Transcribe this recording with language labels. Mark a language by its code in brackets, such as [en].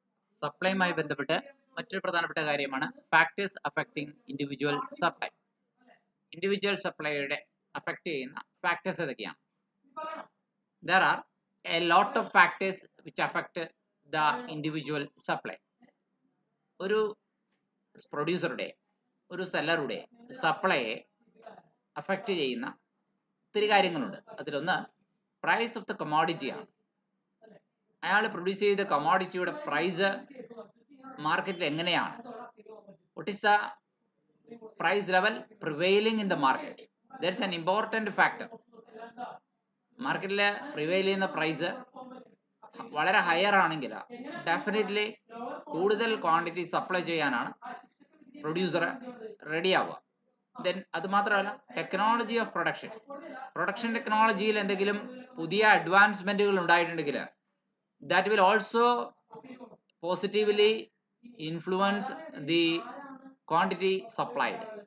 [ml] സപ്ലൈയുമായി ബന്ധപ്പെട്ട് മറ്റൊരു പ്രധാനപ്പെട്ട കാര്യമാണ് factors affecting individual supply. Individual സപ്ലൈയുടെ affect ചെയ്യുന്ന ഫാക്ടേഴ്സ് ഏതൊക്കെയാണ്? [en] There are a lot of factors which affect the individual supply. [ml] ഒരു പ്രൊഡ്യൂസറുടെ ഒരു സെല്ലറുടെ സപ്ലൈയെ അഫക്റ്റ് ചെയ്യുന്ന ഒത്തിരി കാര്യങ്ങളുണ്ട്. അതിലൊന്ന് പ്രൈസ് ഓഫ് ദ കമോഡിറ്റി ആണ്. അയാൾ പ്രൊഡ്യൂസ് ചെയ്ത കമോഡിറ്റിയുടെ പ്രൈസ് മാർക്കറ്റിൽ എങ്ങനെയാണ്? [en] What is the price level prevailing in the market? That's an important factor. [ml] മാർക്കറ്റിൽ പ്രിവെയിൽ ചെയ്യുന്ന പ്രൈസ് വളരെ ഹയർ ആണെങ്കിൽ ഡെഫിനറ്റ്ലി കൂടുതൽ ക്വാണ്ടിറ്റി സപ്ലൈ ചെയ്യാനാണ് പ്രൊഡ്യൂസർ റെഡി ആവുക. ദെൻ അത് മാത്രമല്ല, ടെക്നോളജി ഓഫ് പ്രൊഡക്ഷൻ ടെക്നോളജിയിൽ എന്തെങ്കിലും പുതിയ അഡ്വാൻസ്മെന്റുകൾ ഉണ്ടായിട്ടുണ്ടെങ്കിൽ [en] that will also positively influence the quantity supplied.